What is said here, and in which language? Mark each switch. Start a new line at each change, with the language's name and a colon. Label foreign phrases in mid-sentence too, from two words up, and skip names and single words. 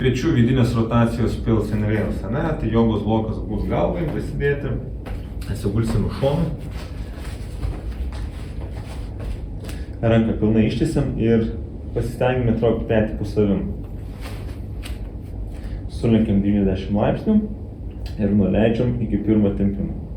Lithuanian: Pečių vidinės rotacijos pills in reals, ne? Tai jogos blokas bus galvai prisidėti. Atsigulsim už šonų. Ranką pilnai ištiesiam ir pasistengime traukti petį po savim. Sulenkiam 90 laipsnių ir nuleidžiam iki pirmo tempimo.